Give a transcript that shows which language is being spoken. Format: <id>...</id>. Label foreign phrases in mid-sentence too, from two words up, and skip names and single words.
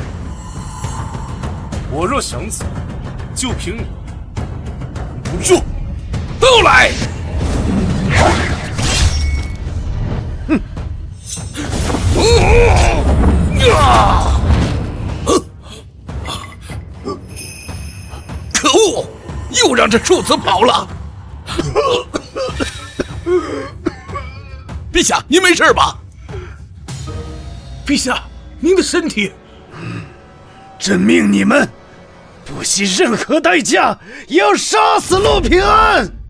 <zh>我若想走，就憑你不住！都來！可惡！又讓這庶子跑了。陛下，您沒事吧？陛下，您的身體…… 朕命你们不惜任何代价也要杀死陆平安！</zh>